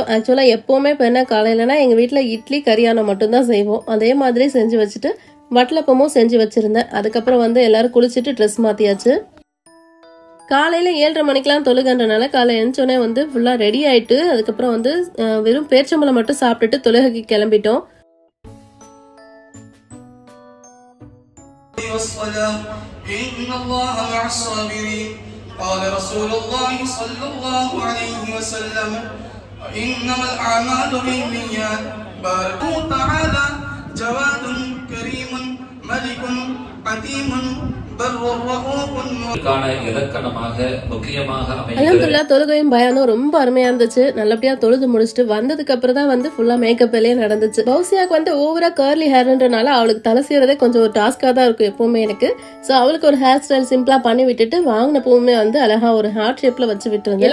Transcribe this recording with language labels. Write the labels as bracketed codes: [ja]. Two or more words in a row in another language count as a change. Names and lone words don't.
[ta] ஆக்சுவலா எப்பவுமே பெருநா காலையிலனா எங்க வீட்டுல இட்லி கரியானம் மட்டும்தான் செய்வோம். அதே மாதிரி செஞ்சு வச்சுட்டு வட்டலப்பமும் செஞ்சு வச்சிருந்தேன். அதுக்கப்புறம் வந்து எல்லாரும் குளிச்சுட்டு ட்ரெஸ் மாத்தியாச்சு. காலையில 7:30 மணிக்கெல்லாம் தொழுகன்றனால காலை எழுந்தோடனே வந்து [en] fully ready [ta] ஆயிட்டு அதுக்கப்புறம் வந்து வெறும் பேர்ச்சம்பளம் மட்டும் சாப்பிட்டுட்டு தொழுகைக்கு கிளம்பிட்டோம். [ar] قال رسول الله صلى الله عليه وسلم إنما الأعمال بالنيات بارك تعالى جواد كريم ملك حكيم [ta] அல்ஹம்துலில்லாஹ் தொழுகையும் பயானும் ரொம்ப அருமையா இருந்துச்சு. நல்லபடியா தொழுது முடிச்சுட்டு வந்ததுக்கு அப்புறம் தான் வந்து [en] fully makeup [ta] வேலையே நடந்துச்சு. பௌசியாக்கு வந்து [en] over curly hair [ta] அவளுக்கு தலை செய்யறதே கொஞ்சம் ஒரு டாஸ்கா தான் இருக்கும் எப்பவுமே எனக்கு. சோ அவளுக்கு ஒரு [en] hair style simple [ta] பண்ணி விட்டுட்டு வாங்கின பூவுமே வந்து அழகா ஒரு [en] heart shape [ta] வச்சு விட்டுருந்தேன்.